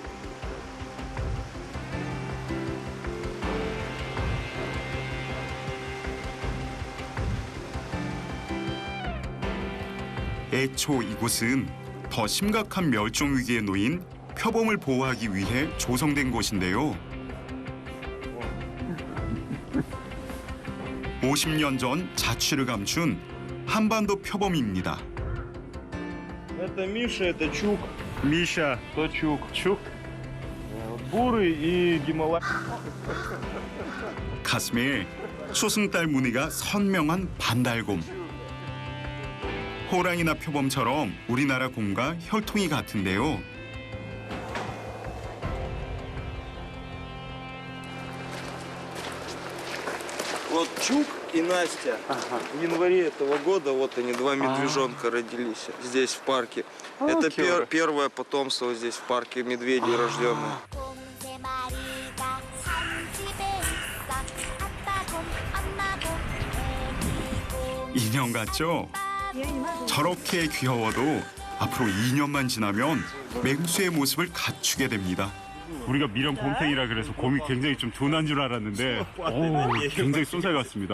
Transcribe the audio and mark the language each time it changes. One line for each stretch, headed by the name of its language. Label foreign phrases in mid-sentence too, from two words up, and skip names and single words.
Korean: 애초 이곳은 더 심각한 멸종 위기에 놓인 표범을 보호하기 위해 조성된 곳인데요. 50년 전 자취를 감춘 한반도 표범입니다.
Russian: Это Миша, это Чук. Миша, То Чук. Чук. Бурый и Гималай.
Korean: 가슴에 초승달 무늬가 선명한 반달곰. 호랑이나 표범처럼 우리나라 곰과 혈통이 같은데요.
Russian: Вот Чук и Настя. В январе этого года вот они, два медвежонка родились здесь в парке. Это первое потомство здесь в парке медведей рожденное.
Korean: 인형 같죠? 저렇게 귀여워도 앞으로 2년만 지나면 맹수의 모습을 갖추게 됩니다. 우리가 미령 곰탱이라 그래서 곰이 굉장히 좀 둔한 줄 알았는데 굉장히 쏜살 같습니다.